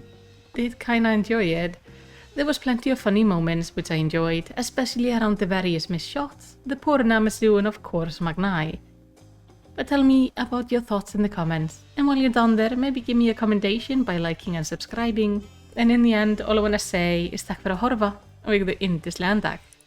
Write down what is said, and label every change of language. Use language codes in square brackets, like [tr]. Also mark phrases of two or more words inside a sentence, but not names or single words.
[en] I personally did kinda enjoy it. There was plenty of funny moments which I enjoyed, especially around the various missed shots, the poor Namasu and of course Magnai. But tell me about your thoughts in the comments, and while you're down there, maybe give me a commendation by liking and subscribing. And in the end, all I want to say is [is] takk fyrir að horfa og eigðu yndislegan dag.